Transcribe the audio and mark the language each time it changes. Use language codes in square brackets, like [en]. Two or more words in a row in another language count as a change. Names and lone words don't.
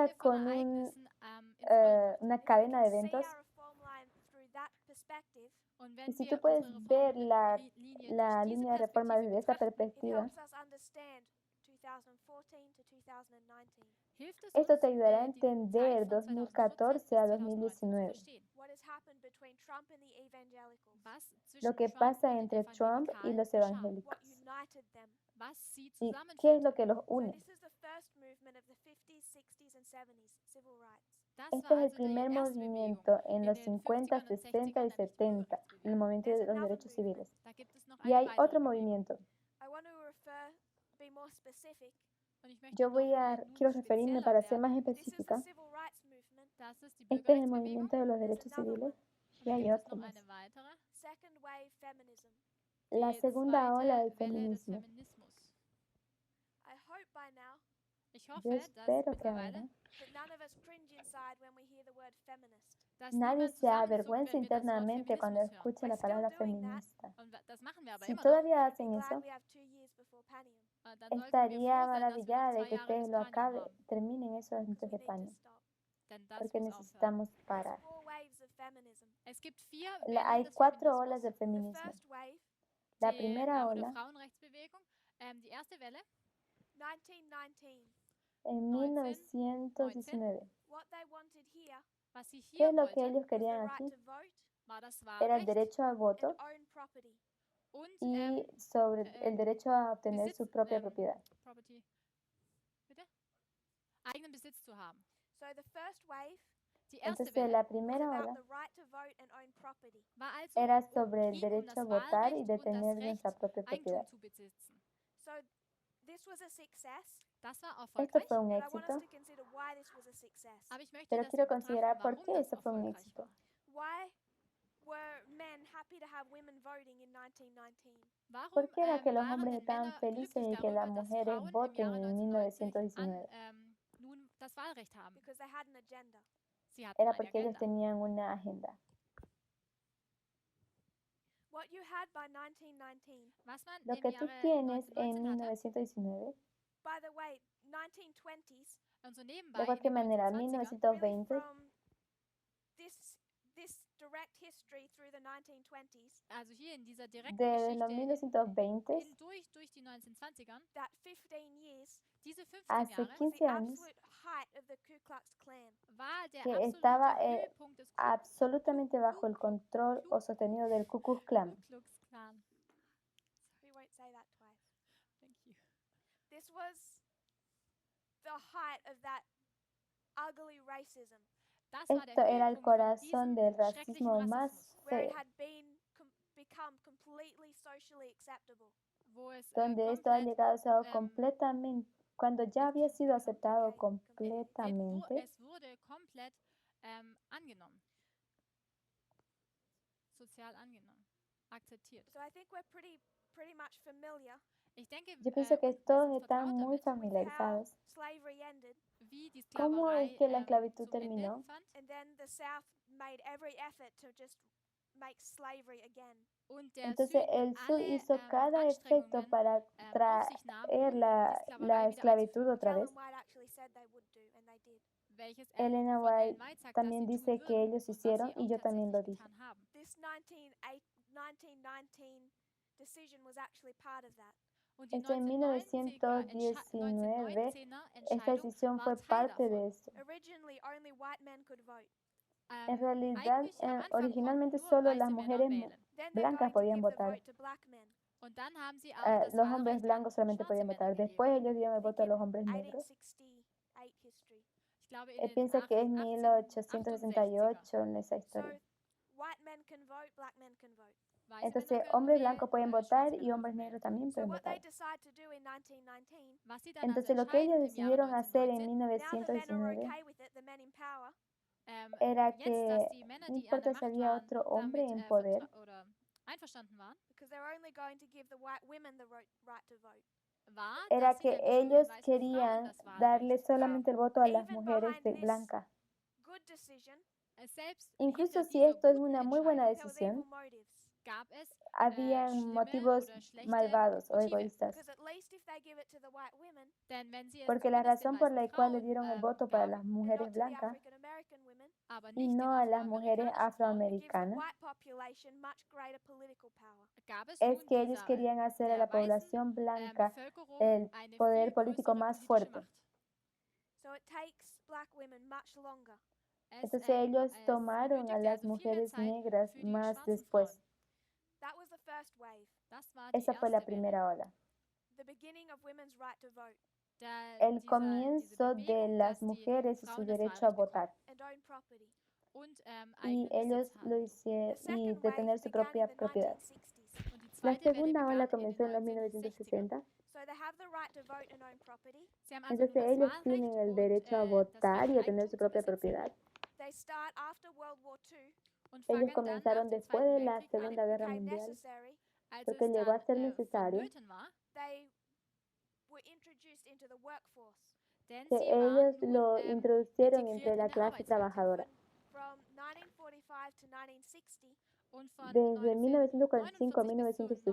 [de] Kette von [es] con [de] Ereignissen ins Rollen brachte. [es] una [en] If we [es] cadena de [en] can see [es] eventos. [en] our reform line through that perspective, [de] Und [es] Y [de] wenn [es] si [de] wir [es] tú puedes [de] unsere [es] ver la [de] Reformlinie [es] la [de] durch diese [es] línea de reforma [de] Perspektive [es] desde esta [de] betrachten, [en] it [es] perspectiva, [en] helps us understand 2014 to 2019. [de] hilft es [es] esto [de] uns, [es] te ayudará a [de] die Zeit [es] entender [de] von 2014 [es] 2014 a [de] bis 2019 zu [es] 2019 [de] verstehen. [en] What has happened between Trump and the evangelicals? [de] Was [es] lo [de] zwischen [es] que [de] Trump [es] pasa [de] und den [es] entre Trump y [de] Evangelikalen [es] los [de] geschah, [es] evangélicos [en] What united them? [de] was sie [es] y qué es [de] zusammenführte. [es] lo que los [en] So [es] une. [en] this is the first movement of the 50s, 60s and 70s civil rights. [de] Das [es] Este [de] war [es] es el [de] also die [es] primer [de] erste Bewegung [es] movimiento en [de] in [es] los [de] den [es] 50, [de] 50ern und [es] 60 y [de] 60ern, nämlich die [es] 70, el [de] Bürgerrechtsbewegung. [es] movimiento de [en] There's [es] los [en] another [es] derechos [en] movement. [es] civiles. [de] Da gibt es noch [es] Y [de] eine [es] hay [de] weitere [es] otro [de] Bewegung. [es] movimiento. [en] I want to be more specific. [de] Und ich möchte [es] Yo [de] noch [es] quiero referirme [de] spezieller [es] para ser [de] werden. [es] más [en] This is the [es] específica. [en] civil rights movement. [de] Das ist die [es] Este es el [de] Bürgerrechtsbewegung. [es] movimiento de los [en] There's [es] derechos [en] another [es] civiles [en] one. [es] y [de] Und da [es] hay [de] gibt es [es] otro [de] noch [es] más. [de] eine weitere. [en] Second wave feminism. [es] La [de] Die [es] segunda ola del [de] zweite Welle des [es] feminismo. [de] Feminismus. [en] I hope by now [de] Ich [es] Yo [de] hoffe, dass [es] espero que [de] mittlerweile, [es] ahora [en] that none of us cringe inside when we hear the word feminist. [de] dass [es] nadie [de] niemand [es] se [de] zusammenzuckt, [es] avergüenza [de] wenn wir das Wort [es] internamente cuando [de] Feminismus hören. [es] escucha [en] We're [es] la [en] still [es] palabra [en] doing that. [es] feminista. [de] Und das machen wir aber [es] Si [de] immer noch. [es] todavía [en] Be [es] hacen [en] glad [es] eso, [en] we have 2 years before Panium. [de] Dann sollten wir [es] estaría [de] froh sein, dass wir noch [es] maravillada de [de] 2 [es] que [de] Jahre [es] ustedes [de] bis [es] lo [de] Panium haben. [es] terminen eso antes [en] We [es] de [en] need to [es] Paño, [en] stop. [de] Denn das [es] porque [de] muss aufhören. [es] necesitamos [en] There's [es] parar. [en] 4 waves of feminism. [de] Es gibt 4 [es] Hay [de] Wellen des [es] 4 olas [de] Feminismus. [es] del [en] The [es] feminismo. [en] first wave, [es] La [de] Die [es] primera [de] oder [es] ola, [de] Frauenrechtsbewegung. Die erste Welle, 1919. [es] en 1919. [en] What they wanted here [de] was sie [es] ¿Qué [de] hier [es] es lo que [de] wollten, [es] ellos [en] was the [es] querían [en] right [es] aquí? [en] to vote [de] war das [es] Era el [de] Wahlrecht [es] derecho al voto [en] and own property. [de] und [es] y sobre el derecho a obtener su propia propiedad. [en] Property. [de] Bitte? Eigenen Besitz zu haben. [en] So the first wave [de] Die erste [es] Entonces, [de] Welle [es] la [en] was [es] primera [en] about [es] ola [en] the right to vote and own property. [de] war also [es] era sobre el [de] ging [es] derecho a [de] das [es] votar y [de] Wahlrecht [es] de [de] und das [es] tener [de] Recht, [es] nuestra propia [de] Eigentum [es] propiedad. [de] zu besitzen. [en] So this was a success. [de] Das war [es] Esto [de] erfolgreich, [es] fue un [en] But I want us [es] éxito, [en] to consider why this was a success. [de] aber ich möchte, [es] pero [de] dass wir [es] quiero [de] betrachten, [es] considerar por [de] warum [es] qué [de] das [es] eso fue un [de] erfolgreich [es] éxito. [de] war. [en] Why were men happy to have women voting in 1919? [de] Warum [es] ¿Por qué era que los [de] waren [es] hombres [de] denn [es] estaban [de] Männer [es] felices [de] glücklich [es] de que las [de] darüber, dass [es] mujeres [de] Frauen im [es] voten [de] Jahre [es] en [de] 1919 [es] 1919? [de] nun das Wahlrecht haben? [en] Because they had an agenda. [de] Sie hatten [es] Era [de] eine [es] porque ellos [de] Agenda. [es] tenían una agenda. [en] What you had by 1919, [de] Was man [es] Lo [de] im [es] que tú [de] Jahre [es] tienes en [de] 1919 hatte, [es] 1919, [en] by the way, 1920s, [de] und so [es] de [de] nebenbei in [es] cualquier [de] den [es] manera, [de] 1920er, [en] really [es] 1920, [en] from this direct history through the 1920s, [de] also hier in dieser direkten [es] de los [de] Geschichte [es] 1920 [de] durch die 1920ern, [en] that 15 years [de] diese 15 [es] hace [de] Jahre [en] was the [es] 15 años, [en] absolute height of the Ku Klux Klan. [de] war der [es] que [de] absolute [es] estaba [de] Höhepunkt des [es] absolutamente bajo el control o sostenido del Ku Klux Klan. [de] Ku Klux Klan. [en] We won't say that twice. Thank you. This was the height of that ugly racism, [de] Das war der [es] Esto era el [de] Höhepunkt von [es] corazón [de] diesem [es] del [de] schrecklichen [es] racismo más [de] Rassismus, [en] where it [es] feo, [en] had become completely socially acceptable. [de] wo es [es] donde esto ha [de] komplett [es] llegado a ser completamente, cuando ya había sido aceptado [en] Okay, [es] completamente, [de] es wurde komplett angenommen. Sozial angenommen. Akzeptiert. [en] So I think we're pretty much familiar [de] Ich denke, [es] yo pienso que [de] wir [es] todos [de] sind [es] están [de] vertraut [es] muy [de] damit, [en] with how [es] familiarizados. [en] slavery ended, [de] wie die [es] ¿Cómo es [de] Sklaverei [es] que la esclavitud [de] zum Ende [es] terminó? [de] fand [en] and then the South made every effort to just make slavery again. [de] und der [es] Entonces [de] Süden [es] el sur [de] alle [es] hizo cada efecto [de] Anstrengungen [es] para [de] auf sich nahm, [es] traer [de] um [es] la [de] die Sklaverei wieder [es] esclavitud [de] einzuführen. [es] otra [en] Which [es] vez. [en] Ellen White actually said they would do, and they did. [de] Welches [es] Elena [de] wovon Ellen [es] White [de] White sagt, dass [es] también [de] sie tun [es] dice que [de] würden [es] ellos [de] und was [es] hicieron [de] sie [es] y [de] auch [es] yo también lo [de] tatsächlich [es] dije. [de] getan haben. [en] This 1919 decision was actually part of that. [de] Und die [es] Esto en 1919, [de] 1919er [es] esta [de] Entscheidung [es] decisión [de] war [es] fue [de] Teil [es] parte [de] davon. [es] de esto. [en] Originally, only white men could vote. [es] En realidad, [de] Eigentlich am Anfang [es] originalmente [de] konnten nur [es] solo las [de] weiße Männer [es] mujeres [de] wählen. [en] Then they're [es] blancas [en] going to [es] podían [en] give the [es] votar. [en] vote to black men. [de] Und dann haben sie auch das [es] Los hombres [de] Wahlrecht [es] blancos [de] an [es] solamente [de] schwarze [es] podían [de] Männer [es] votar. [de] gegeben. [es] Después ellos dieron el [en] I [es] voto [en] think [es] a los [en] in [es] hombres negros. [en] 1868 history. [de] Ich glaube in den [es] Piensa que es [de] 1868er. [es] 1868 en esa [en] So [es] historia. [en] white men can vote, black men can vote. [de] Weiße [es] Entonces, [de] Männer können [es] hombres [de] wählen, [es] blancos pueden [de] schwarze [es] votar [de] Männer [es] y hombres [de] dürfen [es] negros [de] wählen. [es] también [en] So [es] pueden [en] what they [es] votar. [en] decide to do in 1919, [de] Was sie dann also [es] Entonces, lo que ellos [de] entscheiden im Jahre [es] decidieron hacer en [de] 1919, [en] now the men are [es] 1919 [en] okay with it, the men in power, [es] era [de] jetzt, [es] que [de] dass die Männer, [es] no [de] die an der [es] importa si [de] Macht [es] había [de] waren, [es] otro hombre [de] damit [es] en poder, [de] oder einverstanden waren, [en] because they're only going to give the white women the right to vote. [de] war, [es] era [de] dass sie [es] que [de] nämlich nur den [es] ellos [de] weißen Frauen [es] querían [de] das [es] darle [de] Wahlrecht [es] solamente el [de] gaben. [es] voto a las [en] Even [es] mujeres [en] behind this [es] blancas. [en] Good decision, [de] Selbst [es] Incluso [de] hinter [es] si [de] dieser [es] esto es [de] guten [es] una muy buena [de] Entscheidung [en] there was evil [es] decisión, [en] motives. [de] gab es [es] habían [de] schlimme [es] motivos [de] oder schlechte [es] malvados o [de] Motive. [es] egoístas. [en] Because at least if they give it to the white women, [de] Denn wenn sie es [es] Porque la [de] zumindest den [es] razón por [de] weißen [es] la cual le [de] Frauen [es] dieron el voto para las [de] gaben, [en] and [es] mujeres [en] not to the [es] blancas [en] African American women, [de] aber [es] y [de] nicht den [es] no a las mujeres [de] afroamerikanischen Frauen, [en] it gives the [es] afroamericanas, [en] white population much greater political power. [de] gab es [es] es [de] nun [es] que ellos querían hacer a [de] der [es] la [de] weißen [es] población blanca [de] Bevölkerung [es] el [de] eine [es] poder [de] viel [es] político [de] größere [es] más [de] politische [es] fuerte. [de] Macht. [en] So it takes black women much longer. [es] Entonces ellos [de] Es [es] tomaron a [de] benötigte [es] las [de] also viel mehr [es] mujeres [de] Zeit [es] negras [de] für die [es] más [de] schwarzen [es] después. [de] Frauen. [en] That was the first wave, [de] Das war die [es] Esa fue la [de] erste Welle. [es] primera ola. [en] the beginning of women's right to vote [es] El [de] Diese [es] comienzo de [de] Bewegung, [es] las [de] dass die [es] mujeres y su [de] Frauen das [es] derecho a [de] Wahlrecht bekommen [es] votar. [en] and own property. [de] und [es] Y [de] eigenen [es] ellos [de] Besitz [es] lo [de] haben. [es] hicieron [en] The [es] y [en] second [es] de [en] wave [es] tener su [en] began [es] propia [en] in the [es] propiedad. [en] 1960s. [de] Und die [es] La [de] zweite Welle [es] segunda [de] begann [es] ola [de] in [es] comenzó en [de] den [es] los [de] 1960ern. [es] 1960. [en] So they have the right to vote and own property. [de] Sie haben also nun [es] Entonces [de] das [es] ellos [de] Wahlrecht [es] tienen el [de] und [es] derecho a [de] das [es] votar [de] Recht, [es] y a tener [de] Eigentum [es] su [de] zu [es] propia [de] besitzen [es] propiedad. [en] They start after World War II [de] und [es] Ellos [de] fangen dann nach [es] comenzaron [de] dem [es] después [de] Zweiten [es] de la [de] Weltkrieg an, [es] Segunda [en] when it [es] Guerra [en] became [es] Mundial, [en] necessary. [de] als [es] porque [de] es [es] llegó a [de] dann [es] ser necesario [de] vonnöten war, [en] They were introduced into the workforce. [de] denn [es] que [de] sie [es] ellos [de] waren [es] lo [de] nun [es] introducieron [de] integriert [es] entre [de] in [es] la [de] der [es] clase [de] Arbeitswelt. [es] trabajadora. [en] From 1945 to 1960, [de] Und von [es] Desde 1945 a [de] 1949 bis zu